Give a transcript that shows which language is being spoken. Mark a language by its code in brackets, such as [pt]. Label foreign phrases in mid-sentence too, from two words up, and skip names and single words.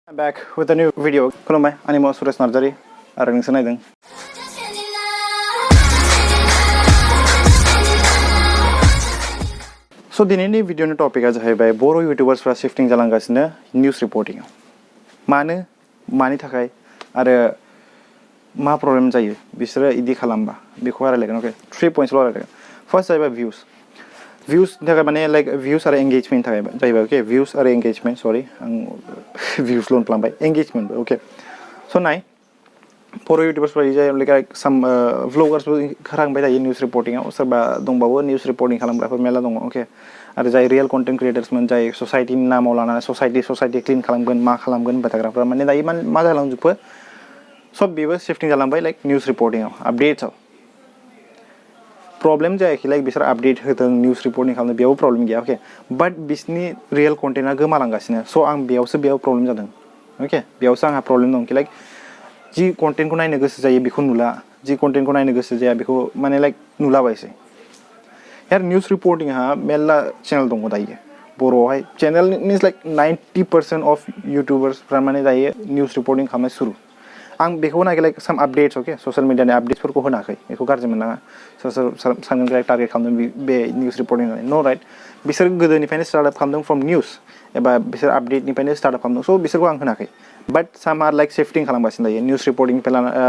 [en] I'm back with a new video. [brx] Kulumai, animo Suresh NARZARY. Arang sanaydeng. So dinini video ni topic aja hai bai Boro YouTubers fra shifting jalangasina [en] news reporting. [brx] Mani थाखाय आरो मा प्रब्लेम जायो बिसोरो इदि खालामबा बेखौ रायलायगोन ओके 3 points ल रायलायगोन फर्स्ट जाहैबाय views नि थाखाय माने लाइक views आरो engagement थाखाय जाहैबाय ओके views आरो engagement सॉरी आं views ल खालामबाय engagement ओके सो नाय Boro YouTubers फ्रा जाय लाइक सम vloggers खारांबाय थायो [en] news reporting [brx] आव सोरबा दंबावो [en] news reporting [brx] खालामग्राफोर मेला दङ ओके आरो जाय [en] real content creators [brx] मोन जाय सोसाइटी नि नामाव लानानै [en] society clean [brx] खालामगोन मा खालामगोन बाथाग्राफोरा माने दायो मा जालांजोबो सब बेबो शिफ्टिं जालांबाय लाइक [en] news reporting [brx] आव अपडेट्स आव प्रॉब्लम जायाखै लाइक बिसोर अपडेट होदों [en] news reporting [brx] खालामनो बेयाव प्रॉब्लेम गैया ओके बाट बिसनि रियल कन्टेन्टआ गोमालांगासिनो सो आं बेयाव प्रॉब्लेम जादों ओके बेयावसो आंहा प्रॉब्लेम दं कि लाइक जि कन्टेन्टखौ नायनो गोसो जायो बेखौ नुला जि कन्टेन्टखौ नायनो गोसो जाया बेखौ माने लाइक नुलाबायसै यार [en] news reporting [brx] हा मेल्ला चैनल दङ दायो बर'आवहाय चैनल [en] means like 90% of YouTubers [brx] फ्रा माने दायो [en] news reporting [brx] खालामनो सुरु आं बेखौ नायगे [en] like some updates okay social media [brx] नि अपडेट्स फोरखौ होनाखै बेखौ गाज्रि मोननाङा सानगोन टारगेट खालामदों बे [en] news reporting [brx] नो राइट बिसोर गोदोनिफ्रायनो [en] start up [brx] खालामदों [en] from news [brx] एबा बिसोर अपडेट निफ्रायनो [en] start up [brx] खालामदों सो बिसोरखौ आं होनाखै [en] but some are like shifting [brx] खालामगासिनो दायो [en] news reporting [brx] निफ्राय